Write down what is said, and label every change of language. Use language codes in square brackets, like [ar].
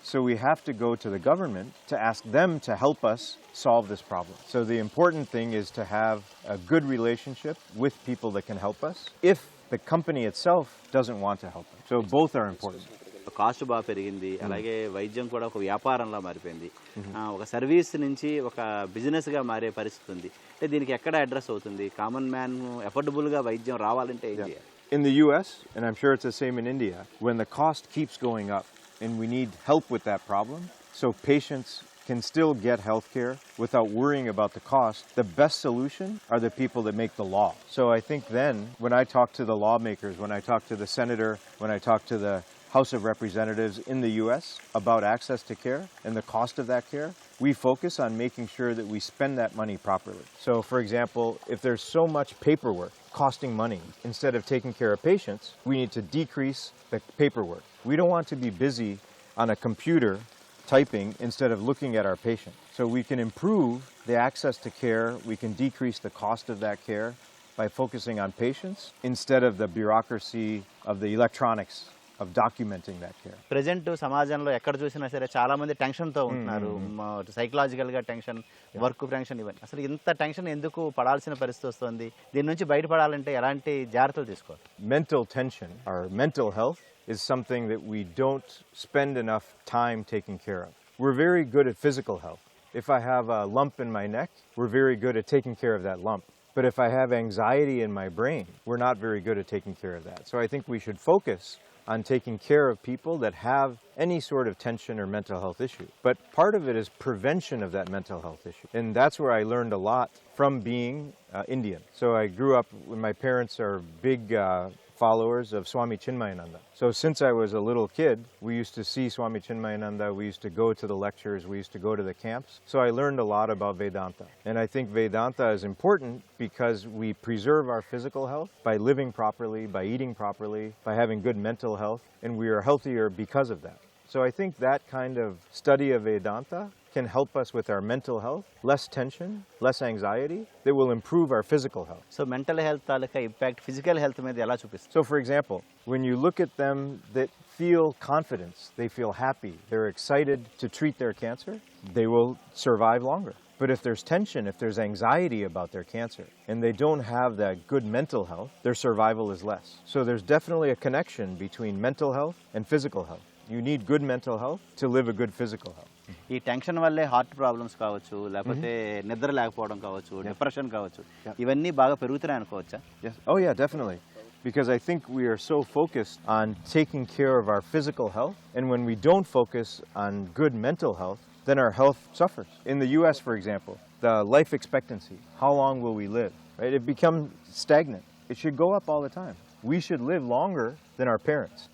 [en] So we have to go to the government to ask them to help us solve this problem. So the important thing is to have a good relationship with people that can help us if the company itself doesn't want to help us. So both are important. [te] Cost బాగా పెరిగింది, అలాగే వైద్యం కూడా ఒక వ్యాపారంలా మారిపోయింది, ఒక service నుంచి ఒక బిజినెస్గా మారే పరిస్థితి ఉంది. అంటే దీనికి ఎక్కడ అడ్రస్ అవుతుంది? కామన్ మ్యాన్ ఎఫోర్డబుల్గా వైద్యం రావాలంటే ఏం చేయాలి? [en] In the US, and I'm sure it's the same in India, when the cost keeps going up and we need help with that problem, so patients can still get health care without worrying about the cost, the best solution are the people that make the law. So I think then, when I talk to the lawmakers, when I talk to the senator, when I talk to the House of Representatives in the US about access to care and the cost of that care, we focus on making sure that we spend that money properly. So, for example, if there's so much paperwork costing money, instead of taking care of patients, we need to decrease the paperwork. We don't want to be busy on a computer typing instead of looking at our patient. So we can improve the access to care, we can decrease the cost of that care by focusing on patients instead of the bureaucracy of the electronics of documenting that care. [te] Present సమాజంలో ఎక్కడ చూసినా సరే చాలా మంది టెన్షన్తో ఉంటున్నారు, సైకలాజికల్గా tension, work tension, ఇవన్నీ. అసలు ఇంత టెన్షన్ ఎందుకు పడాల్సిన పరిస్థితి వస్తుంది? దీని నుంచి బయటపడాలంటే ఎలాంటి జాగ్రత్తలు తీసుకోవాలి? [en] Mental tension or mental health is something that we don't spend enough time taking care of. We're very good at physical health. If I have a lump in my neck, we're very good at taking care of that lump. But if I have anxiety in my brain, we're not very good at taking care of that. So I think we should focus on taking care of people that have any sort of tension or mental health issue. But part of it is prevention of that mental health issue. And that's where I learned a lot from being Indian. So I grew up when my parents are big followers of Swami Chinmayananda. So since I was a little kid, we used to see Swami Chinmayananda, we used to go to the lectures, we used to go to the camps. So I learned a lot about Vedanta. And I think Vedanta is important because we preserve our physical health by living properly, by eating properly, by having good mental health, and we are healthier because of that. So I think that kind of study of Vedanta can help us with our mental health, less tension, less anxiety, that will improve our physical health. [te] So mental health taluka impact physical health మీద ఎలా చూపిస్తుంది? [en] So for example, when you look at them that feel confidence, they feel happy, they're excited to treat their cancer, they will survive longer. But if there's tension, if there's anxiety about their cancer, and they don't have that good mental health, their survival is less. So there's definitely a connection between mental health and physical health. You need good mental health to live a good physical health. [te] ఈ tension వల్లే heart problems కావచ్చు, లేకపోతే నిద్ర లేకపోవడం కావచ్చు, depression కావచ్చు, ఇవన్నీ బాగా పెరుగుతున్నాయి అనుకోవచ్చా? [en] Yes. Oh yeah, definitely. Because I think we are so focused on taking care of our physical health, and when we don't focus on good mental health, then our health suffers. In the US, for example, the life expectancy, how long will we live, right? It becomes stagnant. It should go up all the time. We should live longer than our parents.